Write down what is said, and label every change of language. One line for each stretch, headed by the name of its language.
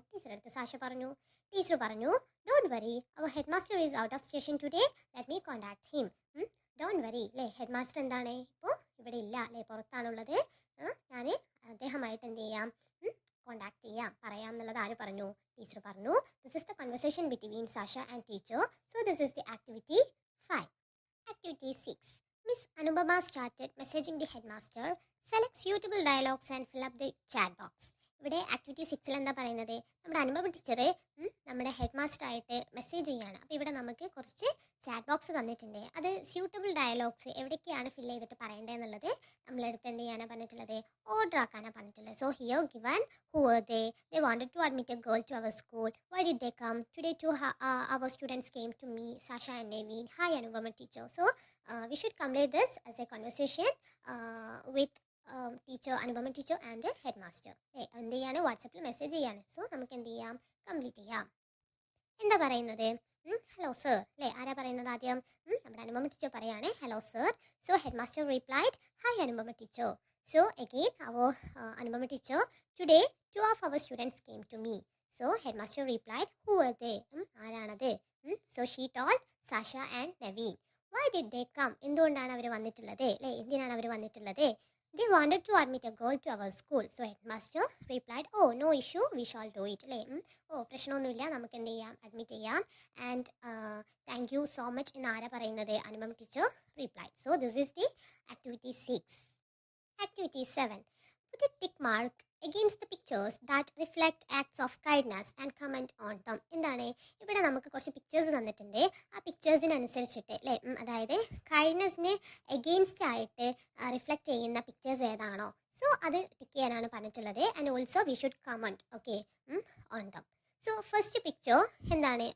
Malayalam: ടീച്ചറെ അടുത്ത് സാഷ പറഞ്ഞു. ടീച്ചർ പറഞ്ഞു,
English: Don't worry, our head master is out of station today, let me contact him.
Malayalam: Don't worry അല്ലേ, head master എന്താണ് ഇപ്പോൾ ഇവിടെ ഇല്ല അല്ലേ, പുറത്താണുള്ളത്. ഞാൻ അദ്ദേഹമായിട്ട് എന്ത് ചെയ്യാം, കോൺടാക്ട് ചെയ്യാം, പറയാം എന്നുള്ളത് ആര് പറഞ്ഞു? ടീച്ചർ പറഞ്ഞു.
English: This is the conversation between Sasha and teacher. So this is the activity 5. Activity 6. Miss Anubama started messaging the headmaster. Select suitable dialogues and fill up the chat box.
Malayalam: ഇവിടെ activity 6 എന്താ പറയുന്നത്? നമ്മുടെ Anupama teacher നമ്മുടെ head master ആയിട്ട് message ചെയ്യാണ്. അപ്പോൾ ഇവിടെ നമുക്ക് കുറച്ച് ചാറ്റ് ബോക്സ് തന്നിട്ടുണ്ട്. അത് സ്യൂട്ടബിൾ ഡയലോഗ്സ് എവിടേക്കാണ് ഫില്ല് ചെയ്തിട്ട് പറയേണ്ടതെന്നുള്ളത് നമ്മളെടുത്ത് എന്ത് ചെയ്യാനാണ് പറഞ്ഞിട്ടുള്ളത്? ഓർഡർ ആക്കാനാണ് പറഞ്ഞിട്ടുള്ളത്.
English: So here given who are they wanted to admit a girl to our school. Why did they come today to our students came to me Sasha and Naveen. Hi Anupama teacher. So we should complete this as a conversation with teacher, Anupama teacher and head master.
Malayalam: എന്ത് ചെയ്യാണ്? വാട്സപ്പിൽ message ചെയ്യാണ്. So നമുക്ക് എന്ത് ചെയ്യാം? Complete ചെയ്യാം. എന്താ പറയുന്നത്? ഹലോ സർ അല്ലേ, ആരാ പറയുന്നത് ആദ്യം? നമ്മുടെ അനുപമ ടീച്ചർ പറയാണ് hello sir.
English: So head master replied hi Anupama teacher. So again our Anupama teacher, today 2 of our students came to me. So head master replied who are they,
Malayalam: ആരാണത്?
English: So she told Sasha and Naveen. Why did they come,
Malayalam: എന്തുകൊണ്ടാണ് അവർ വന്നിട്ടുള്ളത് അല്ലേ, എന്തിനാണ് അവർ വന്നിട്ടുള്ളത്?
English: They wanted to admit a girl to our school. So headmaster replied, oh no issue, we shall do it.
Malayalam: അല്ലേ, പ്രശ്നമൊന്നുമില്ല, നമുക്ക് എന്ത് ചെയ്യാം? അഡ്മിറ്റ് ചെയ്യാം.
English: and thank you so much
Malayalam: എന്ന് ആരാ പറയുന്നത്?
English: Anupama teacher replied. So this is the activity 6. Activity 7. Put a tick mark against the pictures that reflect acts of kindness and comment on them.
Malayalam: എന്താണ് ഇവിടെ നമുക്ക് കുറച്ച് പിക്ചേഴ്സ് തന്നിട്ടുണ്ട്. ആ പിക്ചേഴ്സിനനുസരിച്ചിട്ട് അല്ലേ, അതായത് കൈൻഡ്നെസ്സിന് എഗെയിൻസ്റ്റ് ആയിട്ട് റിഫ്ലക്റ്റ് ചെയ്യുന്ന പിക്ചേഴ്സ് ഏതാണോ, സോ അത് ടിക്ക് ചെയ്യാനാണ് പറഞ്ഞിട്ടുള്ളത്.
English: And also we should comment okay on them. So first picture എന്താണ്?